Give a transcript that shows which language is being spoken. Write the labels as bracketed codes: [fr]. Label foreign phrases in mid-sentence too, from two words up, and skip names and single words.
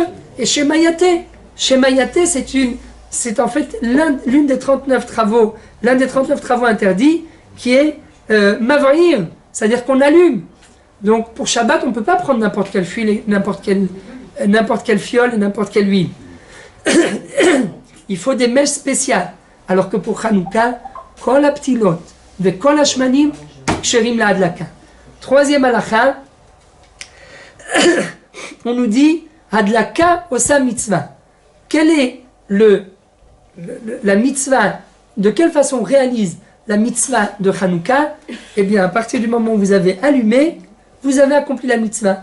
[fr] Et [he] שמא יטה, [fr] c'est en fait l'un des 39 travaux interdits qui est Mavrir, c'est-à-dire qu'on allume. Donc pour Shabbat, on ne peut pas prendre n'importe quelle fiole, n'importe quelle fiole et n'importe quelle huile. Il faut des mèches spéciales. Alors que pour Hanouka, [he] כל הפתילות וכל השמנים כשרים להדלקה. [fr] Troisième halakha, on nous dit [he] הדלקה עושה מצוה. [fr] Quelle est la mitzvah? De quelle façon on réalise la mitzvah de Hanouka? Eh bien, à partir du moment où vous avez allumé, vous avez accompli la mitzvah.